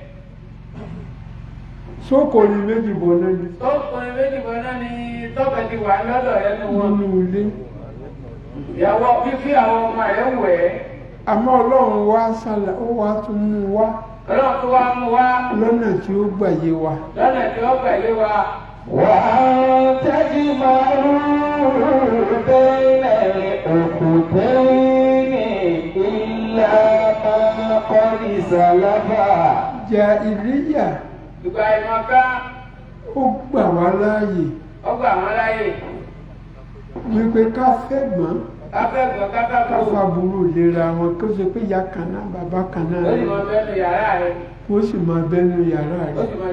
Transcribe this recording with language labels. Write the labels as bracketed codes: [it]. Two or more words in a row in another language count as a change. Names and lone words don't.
[yo] Sókòrì méjì bọ̀ náà ni. Tọ́pẹ̀ ti wà lọ́dọ̀ rẹ̀ nínú ilé. Ìyàwó fífí àwọn ọmọ rẹ̀ wù ẹ́. Àmọ́ Ọlọ́run wá ó wá tún mú wá. Ọlọ́run tó wá mú wá. Lọ́nà tí ó gbàyé wa. [ar] وأن تجمعوا بين الأختين إلا ما قد سلف. [yo] Jàhílíyà ìgbà ìmọ̀ká ó gbà wá láàyè wípé ká fẹ́gbọ́n káfàbúrò lera wọn kó ṣe pé ìyá kan náà bàbá kan náà ó sì máa bẹ́nu yàrá rẹ̀.